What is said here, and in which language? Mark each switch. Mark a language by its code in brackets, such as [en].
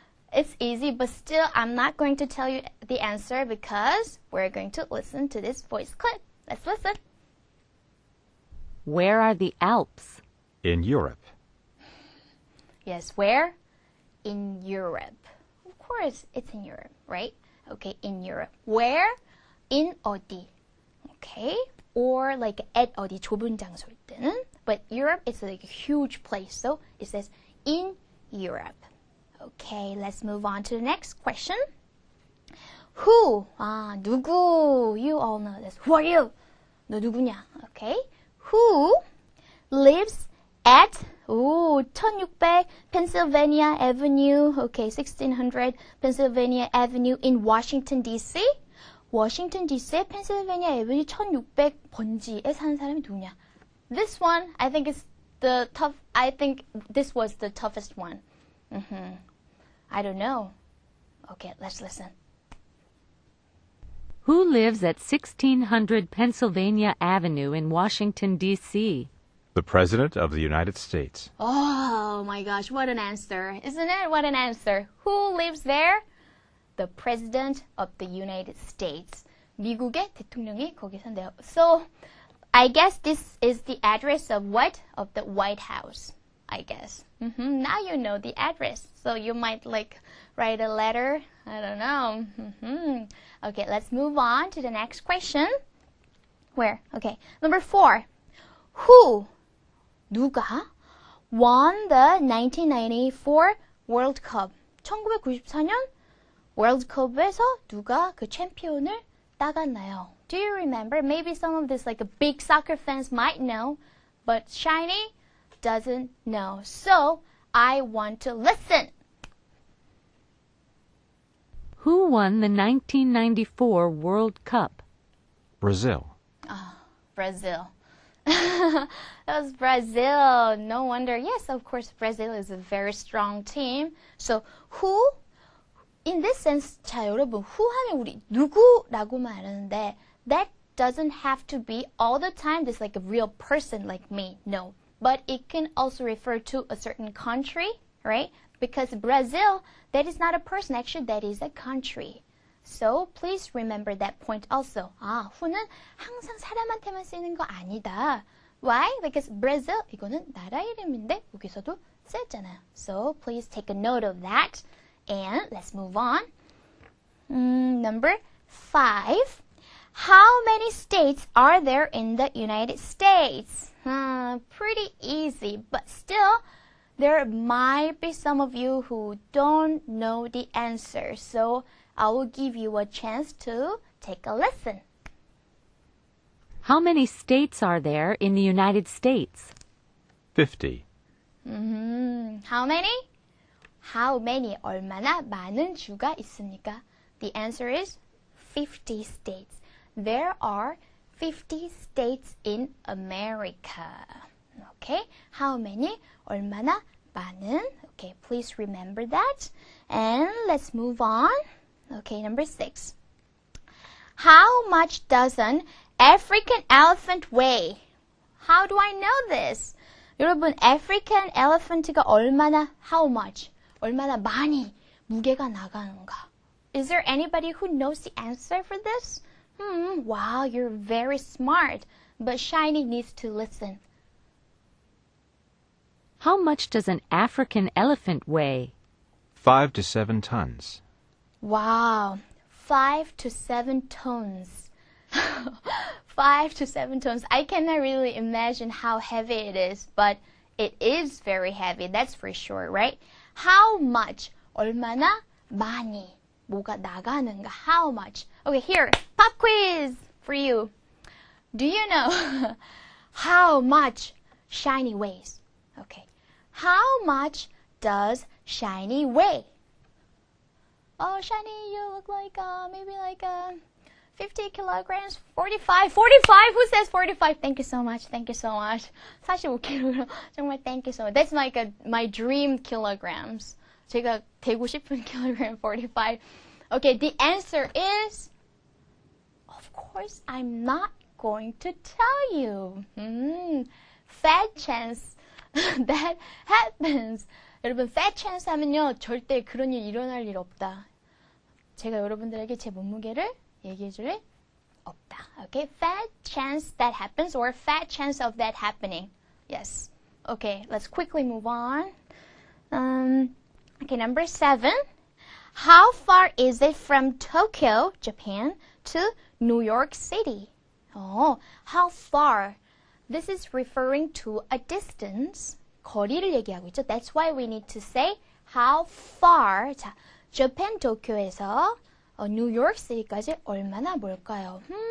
[en] It's easy, but still I'm not going to tell you the answer because we're going to listen to this voice clip. Let's listen. Where are the Alps? In Europe. Yes, where? In Europe. Of course, it's in Europe, right? Okay, in Europe. Where? In [ko] 어디. [en] Okay? Or like at [ko] 어디 좁은 장소일 때는. [en] But Europe is like a huge place, so it says in Europe. Okay, let's move on to the next question. Who? [ko] 누구? [en] You all know this. Who are you? [ko] 너 누구냐? [en] Okay. Who lives at 1600 Pennsylvania Avenue, okay, 1600 Pennsylvania Avenue in Washington, D.C.? [ko] 워싱턴 DC의 펜실베니아 애버뉴 1600번지에 사는 사람이 누구냐? [en] This one, I think is the tough. I think this was the toughest one. I don't know. Okay, let's listen. Who lives at 1600 Pennsylvania Avenue in Washington, D.C.? The President of the United States. Oh my gosh, what an answer. Isn't it? What an answer. Who lives there? The President of the United States. [ko] 미국의 대통령이 거기 산대요. [en] So, I guess this is the address of what? Of the White House, I guess. Now you know the address. So you might like write a letter. I don't know. Okay, let's move on to the next question. Where? Okay, number 4. Who? [ko] 누가? [en] Won the 1994 World Cup. [ko] 1994년 World Cup에서 누가 그 챔피언을 따갔나요? [en] Do you remember? Maybe some of this like a big soccer fans might know, but Shiny doesn't know. So I want to listen. Who won the 1994 World Cup? Brazil. Brazil. That was Brazil. No wonder. Yes, of course, Brazil is a very strong team. So who? In this sense, [ko] 자 여러분, [en] who [ko] 하면 우리 누구라고 말하는데 [en] that doesn't have to be all the time just like a real person like me. No. But it can also refer to a certain country, right? Because Brazil, that is not a person. Actually, that is a country. So please remember that point also. [ko] who는 항상 사람한테만 쓰이는 거 아니다. [en] Why? Because [ko] Brazil, 이거는 나라 이름인데 여기서도 쓰였잖아요. [en] So please take a note of that. And let's move on. Number 5. How many states are there in the United States? Pretty easy, but still, there might be some of you who don't know the answer, so I will give you a chance to take a listen. How many states are there in the United States? 50. How many? How many? [ko] 얼마나 많은 주가 있습니까? [en] The answer is 50 states. There are 50 states in America. Okay, how many? [ko] 얼마나 많은? [en] Okay, please remember that. And let's move on. Okay, number 6. How much does an African elephant weigh? How do I know this? [ko] 여러분, [en] African elephant가 [ko] 얼마나, [en] how much? [ko] 얼마나 많이 무게가 나가는가? [en] Is there anybody who knows the answer for this? Wow, you're very smart. But Shiny needs to listen. How much does an African elephant weigh? 5 to 7 tons. Wow, 5 to 7 tons. 5 to 7 tons. I cannot really imagine how heavy it is, but it is very heavy, that's for sure, right? How much? [ko] 얼마나 많이 뭐가 나가는가? [en] How much? Okay, here, pop quiz for you. Do you know how much Shiny weighs? Okay, how much does Shiny weigh? Oh, Shiny, you look like maybe like 50 kilograms, 45, 45. Who says 45? Thank you so much. Thank you so much. 45kg. [ko] 정말 [en] thank you so much. That's like my dream kilograms. [ko] 제가 되고 싶은 kilogram 45. [en] Okay, the answer is, of course, I'm not going to tell you. Fat chance that happens. [ko] 여러분, fat chance 하면요, 절대 그런 일 일어날 일 없다. 제가 여러분들에게 제 몸무게를 얘기해 줄 없다. [en] Okay, fat chance that happens or fat chance of that happening. Yes. Okay, let's quickly move on. Okay, number 7. How far is it from Tokyo, Japan, to New York City? Oh, how far? This is referring to a distance. [ko] 거리를 얘기하고 있죠. [en] That's why we need to say how far. [ko] 자, Japan 도쿄에서 뉴욕 시티까지 얼마나 멀까요?